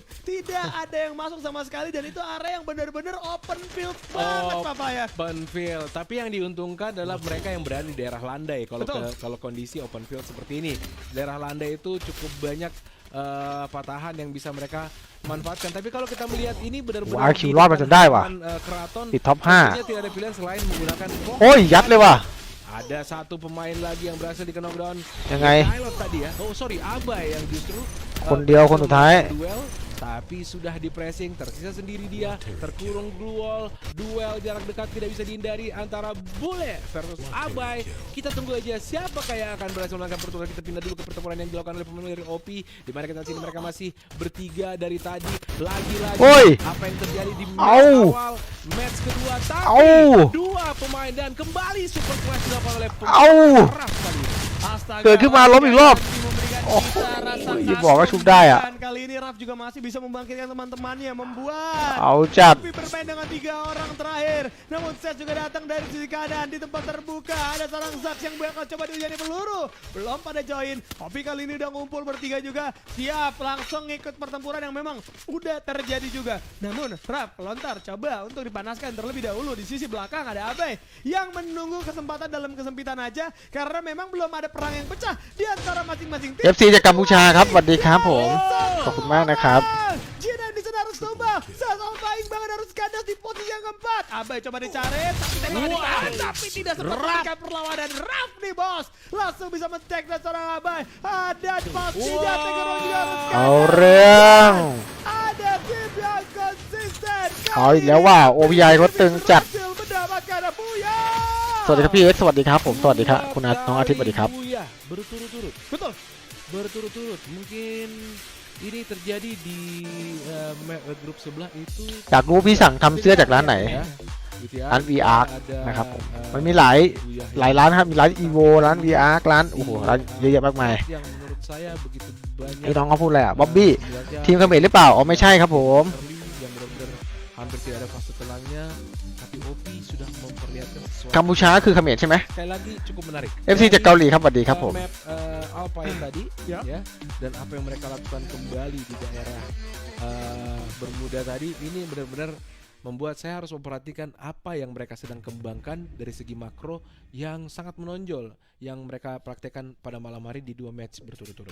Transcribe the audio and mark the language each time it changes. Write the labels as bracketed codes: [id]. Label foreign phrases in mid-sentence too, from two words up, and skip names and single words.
[id] Tidak ada yang masuk sama sekali dan itu area yang benar-benar [en] open field [id] banget Papa ya. [en] Open field, [id] tapi yang diuntungkan adalah mereka yang berada di daerah landai. Kalau kondisi [en] open field [id] seperti ini, daerah landai itu cukup banyak patahan yang bisa mereka manfaatkan. Tapi kalau kita melihat ini benar-benar [th] RQ รอดมาจนได้ว่ะ [id] keraton [th] ติดท็อป [id] tentunya tidak ada pilihan selain menggunakan [th] 5 โอ้ยยัดเลยว่ะ [id] Ada satu pemain lagi yang berhasil di knockdown. [th] ยังไง [id] Pilot tadi ya. [en] Oh sorry, [id] Abai yang justru [th] คนเดียวคนสุดท้าย [id] duel. Tapi sudah di pressing, tersisa sendiri dia, terkurung [en] blue wall, [id] duel jarak dekat tidak bisa dihindari antara Bule versus Abai. Kita tunggu aja siapakah yang akan berhasil menangkap pertempuran. Kita pindah dulu ke pertempuran yang dilakukan oleh pemain dari OP, di mana kita sini mereka masih bertiga dari tadi. Lagi-lagi apa yang terjadi di match awal, match kedua, tapi dua pemain dan kembali [en] super clash [id] dilakukan oleh pemain Raf tadi. [th] เกิดขึ้นมาล้มอีกรอบ โอ้โหอย่าบอกว่าชุบได้อะ [id] Kali ini Raf juga masih bisa membangkitkan teman-temannya, membuat [th] เอาจัด [id] Opi bermain dengan 3 orang terakhir. Namun Ses juga datang dari sisi kanan di tempat terbuka. Ada seorang Zaks yang bakal coba diujani peluru. Belum pada join. Opi kali ini udah ngumpul bertiga juga. Siap langsung ngikut pertempuran yang memang udah terjadi juga. Namun Raf lontar coba untuk dipanaskan terlebih dahulu. Di sisi belakang ada Abai yang menunggu kesempatan dalam kesempitan aja. Karena memang belum ada perang yang pecah di antara masing-masing tim. [th] FC จากกัมพูชาครับสวัสดีครับผมขอบคุณมากนะครับ [id] Jinan di sana harus coba. Sasal baik banget harus kandas di posisi yang keempat. Abai coba dicari, tapi tidak sempat memberikan perlawanan. Raf nih bos, langsung bisa men-tag dan seorang Abai. Ada pasti Tiger Wong juga harus kandas. [th] เอาเรื่อง [id] Ada tim yang konsisten. [th] เอาอีกแล้วว่า OPI เขาตึงจัด [id] Berhasil mendapatkan Buya. [th] สวัสดีครับพี่เอ็กซ์สวัสดีครับผมสวัสดีครับคุณน้องอาทิตย์สวัสดีครับ [id] Berturut-turut. Betul. Berturut-turut. Mungkin ini terjadi di grup sebelah itu. [th] อยากรู้พี่สั่งทำเสื้อจากร้านไหน [id] Ya, gitu ya. [th] ร้าน VR [id] Ada, [th] นะครับผม eh, มันมีหลาย [id] Buya [th] ร้านครับมีร้าน Evo ร้าน VR ร้านโอ้โหร้านเยอะแยะมากมาย [id] yang menurut saya begitu banyak. [th] ไอ้น้องเขาพูดอะไรอ่ะบ๊อบบี้ [id] Sebenarnya [th] ทีมเขมรหรือเปล่าอ๋อไม่ใช่ครับผม [id] early yang benar-benar hampir tidak ada fase tenangnya, tapi OP sudah memperlihatkan sesuatu. [th] กัมพูชาคือเขมรใช่ไหม [id] Sekali lagi cukup menarik. [th] FC จากเกาหลีครับสวัสดีครับผม [id] Map Alpine tadi Ya. ya, dan apa yang mereka lakukan kembali di daerah Bermuda tadi ini benar-benar membuat saya harus memperhatikan apa yang mereka sedang kembangkan dari segi makro yang sangat menonjol yang mereka praktekkan pada malam hari di 2 match berturut-turut.